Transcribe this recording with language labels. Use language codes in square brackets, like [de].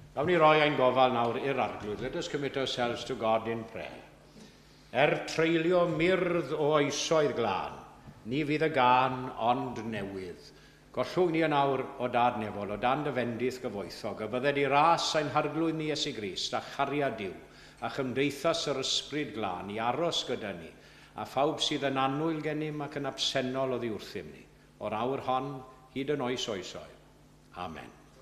[cy] ni roi ein gofal nawr i'r arglwydd. [en] Let us commit ourselves to God in prayer. [cy] Treulio myrdd o oesoedd glân, ni fydd y gan ond newydd. Gollwg ni yn awr o dad nefol, o dan dy fendith gyfoethog, a bydded i ras ein harglwydd ni Iesu Grist, a chariad Duw, a chymdeithas yr ysbryd glân i aros gyda ni, a phawb sydd yn annwyl genym ac yn absennol o ddiwrthym ni, o'r awr hon hyd yn oes oesoedd. Amen.